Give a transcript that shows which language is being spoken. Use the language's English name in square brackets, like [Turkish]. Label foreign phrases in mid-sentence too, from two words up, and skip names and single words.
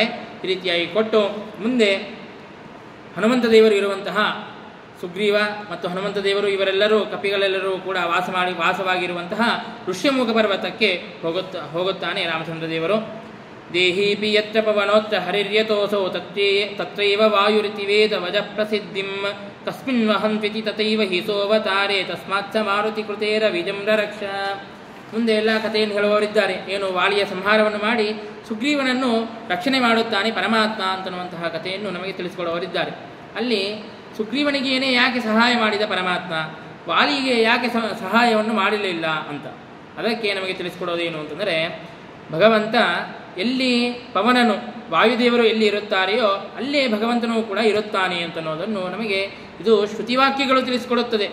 [Kannada] ಈ ರೀತಿಯಾಗಿ ಕೊಟ್ಟು ಮುಂದೆ ಹನುಮಂತ ದೇವರು ಇರುವಂತಹ ಸುಗ್ರೀವ ಮತ್ತು ಹನುಮಂತ ದೇವರು ಇವರೆಲ್ಲರೂ ಕಪಿಗಳೆಲ್ಲರೂ ಕೂಡ ವಾಸವಾಗಿರುವಂತಹ ಋಷ್ಯಮುಖ ಪರ್ವತಕ್ಕೆ ಹೋಗುತ್ತಾನೆ ರಾಮಚಂದ್ರ ದೇವರು. [Sanskrit] ದೇಹೀಪಿ ಯತ್ರ ಪವನೋತ್ರ ಹರಿರ್ಯತೋಸೌ ತತ್ರೈವ ವಾಯುರಿತಿವೇದ ವಜ ಪ್ರಸಿದ್ಧಿಂ ಕಸ್ಮಿನ್ ವಹಂತ್ವಿತಿ ತಥೈವ ಹಿ ಸೋವತಾರೆ ತಸ್ಮಾತ್ ಸ ಮಾರುತಿ ಕೃತೇರ ವಿಜಮ್ರ ರಕ್ಷ. [Kannada] ಮುಂದೆ ಎಲ್ಲ ಕಥೆಯನ್ನು ಹೇಳುವವರಿದ್ದಾರೆ. ಏನು ವಾಲಿಯ ಸಂಹಾರವನ್ನು ಮಾಡಿ ಸುಗ್ರೀವನನ್ನು ರಕ್ಷಣೆ ಮಾಡುತ್ತಾನೆ ಪರಮಾತ್ಮ ಅಂತನ್ನುವಂತಹ ಕಥೆಯನ್ನು ನಮಗೆ ತಿಳಿಸಿಕೊಡುವವರಿದ್ದಾರೆ. ಅಲ್ಲಿ ಸುಗ್ರೀವನಿಗೇನೇ ಯಾಕೆ ಸಹಾಯ ಮಾಡಿದ ಪರಮಾತ್ಮ, ವಾಲಿಗೆ ಯಾಕೆ ಸಹಾಯವನ್ನು ಮಾಡಲಿಲ್ಲ ಅಂತ ಅದಕ್ಕೆ ನಮಗೆ ತಿಳಿಸಿಕೊಡೋದೇನು ಅಂತಂದರೆ, ಭಗವಂತ ಎಲ್ಲಿ ಪವನನು ವಾಯುದೇವರು ಎಲ್ಲಿ ಇರುತ್ತಾರೆಯೋ ಅಲ್ಲೇ ಭಗವಂತನೂ ಕೂಡ ಇರುತ್ತಾನೆ ಅಂತನ್ನೋದನ್ನು ನಮಗೆ ಇದು ಶ್ರುತಿವಾಕ್ಯಗಳು ತಿಳಿಸಿಕೊಡುತ್ತದೆ.